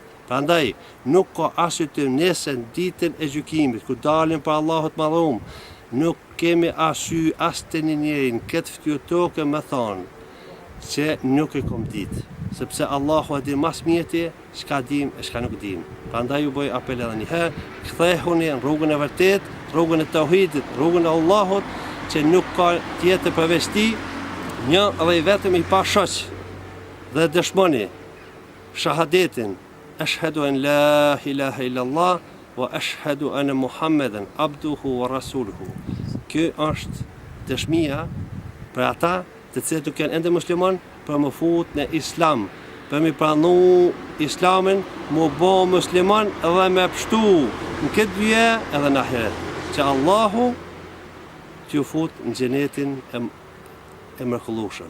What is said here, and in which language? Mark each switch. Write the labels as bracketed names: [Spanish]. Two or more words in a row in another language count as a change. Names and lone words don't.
[Albanian] Prandaj nuk ka arsye nëse në ditën e gjykimit ku dalim për Allahut madhrum, nuk kemi arsye as të njëri në këtë fytyrë tokë me thonë që nuk e kom ditë, sepse Allahu e di mas mjeti çka dim e çka nuk dim. Prandaj ju bëj apel edhe një herë, kthehuni në rrugën e vërtet, rrugën e tauhidit, rrugën e Allahut, që nuk ka tjetër përveç tij, një dhe i vetëm i pa shoq, dhe dëshmoni shahadetin, [Arabic] أشهد أن لا إله إلا الله وأشهد أن محمدا عبده ورسوله. [Albanian] Kjo është dëshmia për ata të cilët nuk janë ende musliman, për më fut në islam, për më pranu islamin, më bo musliman dhe me pështu në këtë duje edhe në ahiret, që Allahu t'ju fut në xhenetin e mrekullueshëm.